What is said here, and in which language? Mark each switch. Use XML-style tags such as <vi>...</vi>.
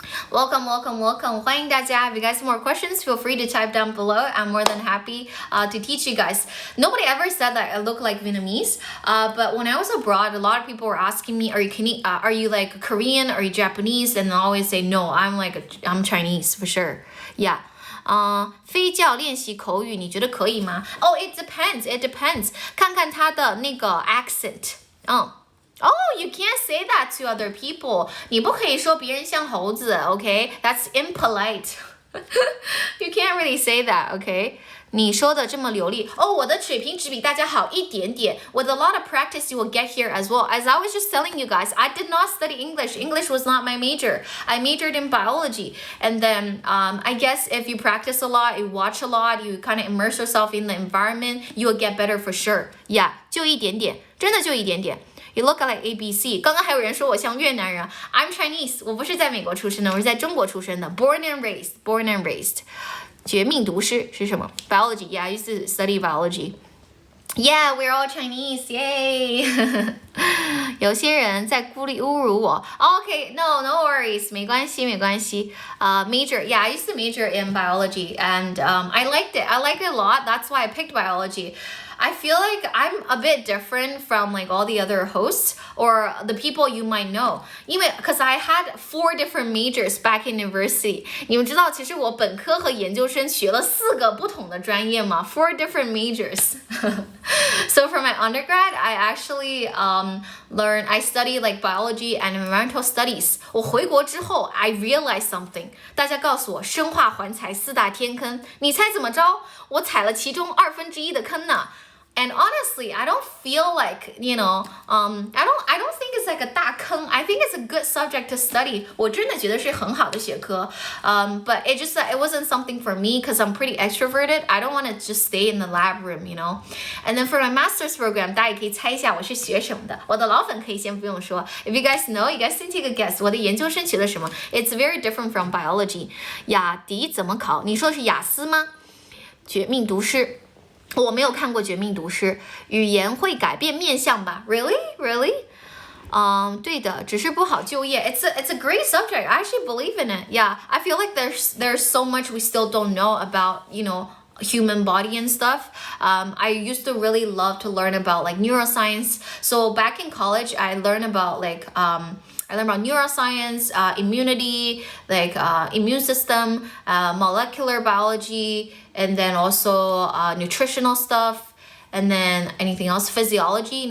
<en>Welcome.</en> <zh>欢迎大家.</zh> <en>If you guys have more questions, feel free to type down below. I'm more than happy to teach you guys. Nobody ever said that I look like Vietnamese. But when I was abroad, a lot of people were asking me, are you like Korean? Are you Japanese? And I always say, no, I'm Chinese for sure. Yeah.</en> <zh>非教练习口语你觉得可以吗?</zh> <en>Oh, it depends.</en> <zh>看看他的那个 accent.</zh> <en>Oh, you can't say that to other people.</en> <zh>你不可以说别人像猴子,</zh> <en>okay? That's impolite. You can't really say that, okay?</en> <zh>你说的这么流利. Oh, 我的水平只比大家好一点点.</zh> <en>With a lot of practice, you will get here as well. As I was just telling you guys, I did not study English. English was not my major. I majored in biology. And then I guess if you practice a lot, you watch a lot, you kind of immerse yourself in the environment, you will get better for sure.</en> <zh>Yeah, 就一点点.真的就一点点.</zh> <en>You look like ABC.</en> <zh>刚刚还有人说我像越南人.</zh> <en>I'm Chinese.</en> <zh>我不是在美国出生的，我是在中国出生的。</zh> <en>Born and raised.</en> <zh>绝命毒师是什么?Biology.</zh> <en>Yeah, I used to study biology. Yeah, we're all Chinese. Yay.</en> <zh>有些人在孤立侮辱我.</zh> <en>Okay, no worries.</en> <zh>没关系.</zh> <en>Major. Yeah, I used to major in biology and I liked it. I liked it a lot. That's why I picked biology. I feel like I'm a bit different from like all the other hosts or the people you might know. Because I had 4 different majors back in university.</en> <zh>你们知道其实我本科和研究生学了4个不同的专业吗?</zh> <en>4 different majors. So for my undergrad, I actually I studied like biology and environmental studies.</en> <zh>我回国之后</zh> <en>I realized something.</en> <zh>大家告诉我生化环材4大天坑，你猜怎么着？我踩了其中1/2的坑呢。</zh> <en>And honestly, I don't feel like, I don't think it's like a 大坑. I think it's a good subject to study.</en> <zh>我真的觉得是很好的学科.</zh> <en>But it wasn't something for me because I'm pretty extroverted. I don't want to just stay in the lab room, And then for my master's program,</en> <zh>大家也可以猜一下我是学什么的. 我的老粉可以先不用说.</zh> <en>If you guys know, you guys can take a guess.</en> <zh>我的研究生学的什么?</zh> <en>It's very different from biology.</en> <zh>雅迪怎么考?你说是雅思吗?绝命毒师。我没有看过《绝命毒师》，语言会改变面相吧 ？</zh> <en>Really?</en> <zh>对的，只是不好就业。</zh> <en>It's a great subject. I actually believe in it. Yeah, I feel like there's so much we still don't know about, human body and stuff. I used to really love to learn about like neuroscience. So back in college, I learned about neuroscience, immunity, like immune system, molecular biology, and then also nutritional stuff, and then anything else, physiology.</en>